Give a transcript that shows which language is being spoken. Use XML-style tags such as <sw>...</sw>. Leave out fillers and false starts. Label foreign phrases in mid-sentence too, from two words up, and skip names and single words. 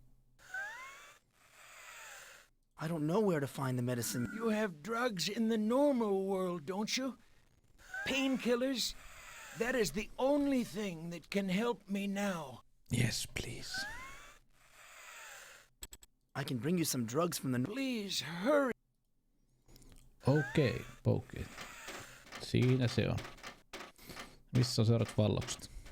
<en>I don't know where to find the medicine. You have drugs in the normal world, don't you? Painkillers? That is the only thing that can help me now. Yes, please. I can bring you some drugs from the... Please, hurry.</en> <fi>Okei. Siinä se on. Missä on seuraavat vallokset?</fi>